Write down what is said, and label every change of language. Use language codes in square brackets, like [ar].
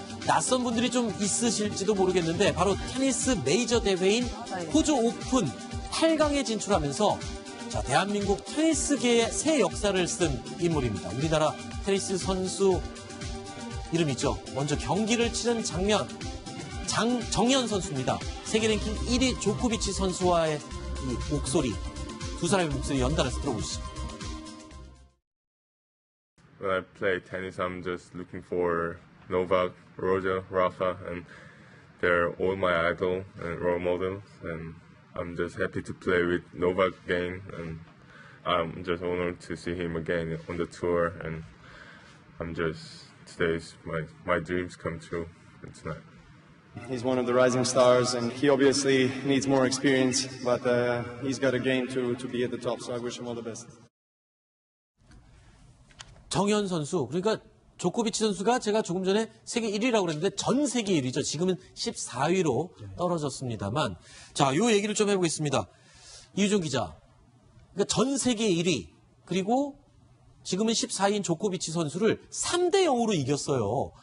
[ko] 낯선 분들이 좀 있으실지도 모르겠는데, 바로 테니스 메이저 대회인 호주 오픈 8강에 진출하면서, 자, 대한민국 테니스계의 새 역사를 쓴 인물입니다. 우리나라 테니스 선수 이름이죠. 먼저 경기를 치른 장면, 정현 선수입니다. 세계 랭킹 1위 조코비치 선수와의 이 목소리, 두 사람의 목소리 연달아서 들어보시죠. [en] When I play tennis, I'm just looking for Novak, Roger, Rafa, and they're all my idol and role models. And I'm just happy to play with Novak again, and I'm just honored to see him again on the tour. And today's my dreams come true tonight. He's one of the rising stars, and he obviously needs more experience, but he's got a game to be at the top, so I wish him all the best. [ko] 정현 선수, 그러니까 조코비치 선수가 제가 조금 전에 세계 1위라고 그랬는데 전 세계 1위죠. 지금은 14위로 떨어졌습니다만, 자, 요 얘기를 좀 해보겠습니다. 이유정 기자, 그러니까 전 세계 1위, 그리고 지금은 14위인 조코비치 선수를 3대 0으로 이겼어요.